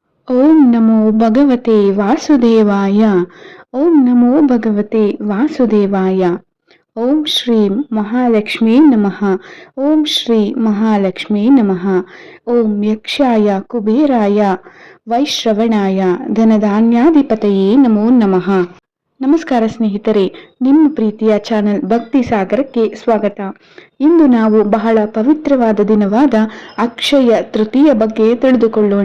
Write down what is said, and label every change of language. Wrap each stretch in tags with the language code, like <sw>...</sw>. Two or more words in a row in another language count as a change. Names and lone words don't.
<sa>ಓಂ ನಮೋ ಭಗವತೆ ವಾಸುದೇವಾಯ. ಓಂ ನಮೋ ಭಗವತೆ ವಾಸುದೇವಾಯ. ಓಂ ಶ್ರೀ ಮಹಾಲಕ್ಷ್ಮೀ ನಮಃ. ಓಂ ಶ್ರೀ ಮಹಾಲಕ್ಷ್ಮೀ ನಮಃ. ಓಂ ಯಕ್ಷಾಯ ಕುಬೇರಾಯ ವೈಶ್ರವಣಾಯ ಧನಧಾನ್ಯಾಧಿಪತಯೇ ನಮೋ ನಮಃ.</sa> <kn>ನಮಸ್ಕಾರ ಸ್ನೇಹಿತರೆ, ನಿಮ್ಮ ಪ್ರೀತಿಯ ಚಾನೆಲ್ ಭಕ್ತಿ ಸಾಗರಕ್ಕೆ ಸ್ವಾಗತ. ಇಂದು ನಾವು ಬಹಳ ಪವಿತ್ರವಾದ ದಿನವಾದ ಅಕ್ಷಯ ತೃತೀಯ ಬಗ್ಗೆ ತಿಳಿದುಕೊಳ್ಳೋಣ.</kn>